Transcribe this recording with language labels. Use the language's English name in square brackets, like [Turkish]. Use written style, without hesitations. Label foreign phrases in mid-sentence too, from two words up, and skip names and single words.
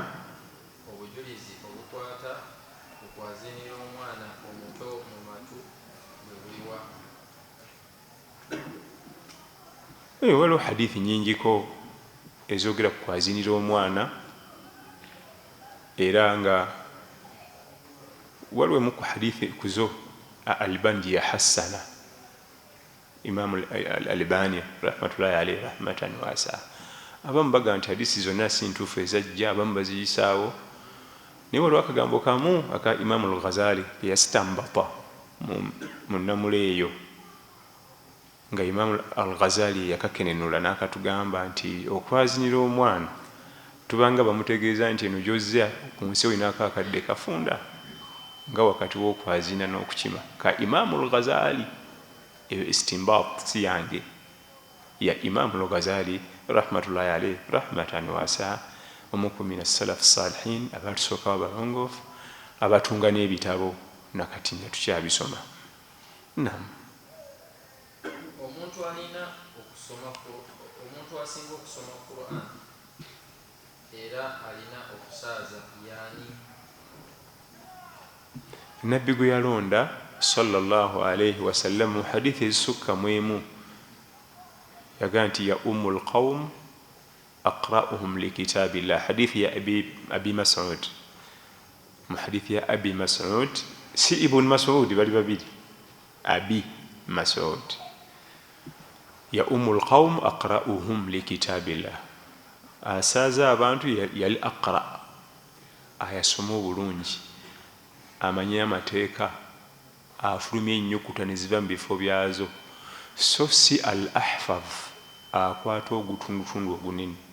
[Ganda] Obujulizi obukwata ku kwazinira omwana omuto mu matu bwe buliwa? Waliwo hadithi nyingiko ezogera ku kwazinira omwana, era nga waliwo emu ku hadithi kuzo Albani ya hassana, Imam al-Albani [Arabic] رحمة الله عليه رحمة واسعة. [Ganda] Abamu baga nti hadisi zonna si ntuufu ezajja, abamu baziyisaawo, naye waliwo akagambo kamu aka Imam al-Ghazali yastambata mu nnamula eyo, nga Imam al-Ghazali yakakenenula n'akatugamba nti okwazinira omwana tubanga bamutegeeza nti eno gy'ozza ku nsi olinaako akadde kafunda nga wakati w'okwazina n'okukima. Ka Imam al-Ghazali eyo istimbat si yange, ya Imam al-Ghazali [Arabic] رحمة الله عليه رحمة واسعة, [Ganda] omu [Arabic] من السلف الصالحين [Ganda] abatusookawo abalongoofu abatunga n'ebitabo nakati nga tukyabisoma. Naam. Omuntu asinga okusoma Quran era alina okusaaza yaani? Nabbi gwe yalonda [Arabic] صلى الله عليه وسلم [Ganda] mu hadithi ezisukka mu emu yagaa nti [Arabic] يؤم القوم أقرؤهم لكتاب الله. [Ganda] Hadithi ya abi Mas'ud, mu hadithi ya abi Mas'ud, si ibn Mas'ud, bali babiri, abi Mas'ud. [Arabic] يؤم القوم أقرؤهم لكتاب الله, [Ganda] asaaza abantu yali aqra, ayasoma obulungi, amanyi amateeka, afulumya ennyukuta ne ziva mu bifo byazo, so si al ahfaz akwata ogutundutundu ogunene.